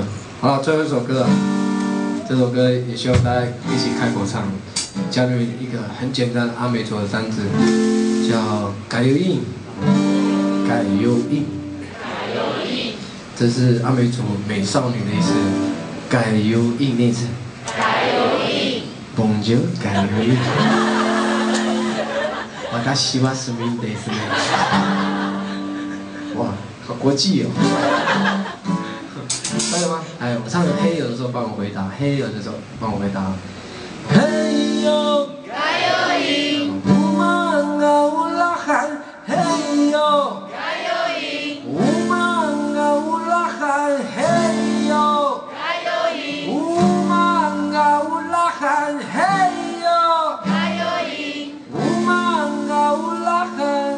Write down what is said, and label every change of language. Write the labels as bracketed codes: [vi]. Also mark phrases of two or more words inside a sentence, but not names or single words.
[zh] 好了，最后一首歌啊，这首歌也希望大家一起开口唱，教你们一个很简单阿美族的单字，叫改油印，改油印，这是阿美族美少女的意思。改油印那次，改油印，Bonjour，改油印。 [ja] 私はスミンですね。 [zh] 哇，好国际哦！会了吗？哎，我唱黑油的时候帮我回答，黑油的时候帮我回答。黑油，加油音，乌曼嘎乌拉罕，黑油，加油音，乌曼嘎乌拉罕，黑油，加油音，乌曼嘎乌拉罕，嘿呦，加油音，乌曼嘎乌拉罕。